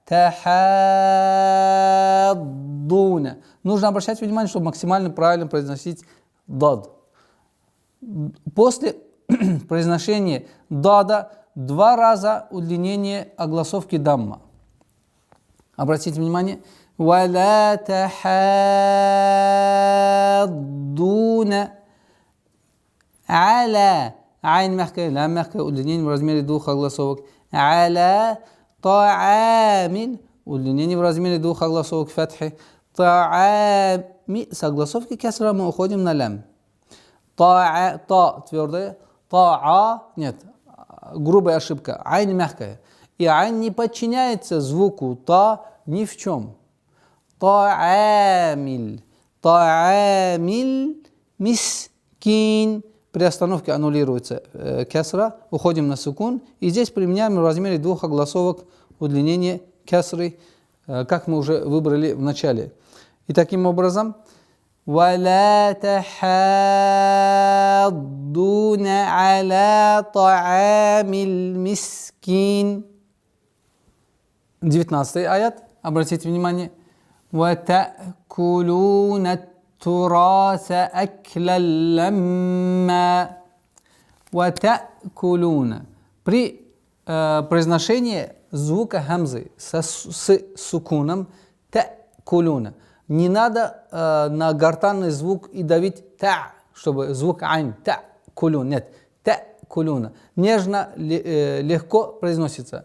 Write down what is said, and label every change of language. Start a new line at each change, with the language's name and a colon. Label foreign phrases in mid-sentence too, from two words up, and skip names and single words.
Russian: Тахаддуна. Нужно обращать внимание, чтобы максимально правильно произносить дад. После произношения дада 2 раза удлинение огласовки дамма. Обратите внимание.
Arabic: وَلَا تَحَاضُّونَ عَلَى.
Russian: Айн мягкая, лям мягкая, удлинение в размере 2 огласовок.
Arabic: عَلَى طَعَامٍ.
Russian: Удлинение в размере 2 огласовок фатхи.
Arabic: طَعَامِ.
Russian: С огласовки кесра мы уходим на лям. Та твердая. Та нет. Грубая ошибка. Айн мягкая. И айн не подчиняется звуку та ни в чем.
Arabic: طعام طعام مسكين.
Russian: При остановке аннулируется кесра. Уходим на сукун. И здесь применяем в размере 2 огласовок удлинение кесры, как мы уже выбрали в начале. И таким образом
Arabic: ولا تحاضون على طعام المسكين.
Russian: 19 аят, обратите внимание.
Arabic: وتأكلون التراث أكلا لما. وتأكلون.
Russian: При произношении звука хамзы с сукуном тәкулуна. Не надо на гортанный звук и давить та, чтобы звук айн, тәкулун. Нет, тәкулуна. Нежно, легко произносится.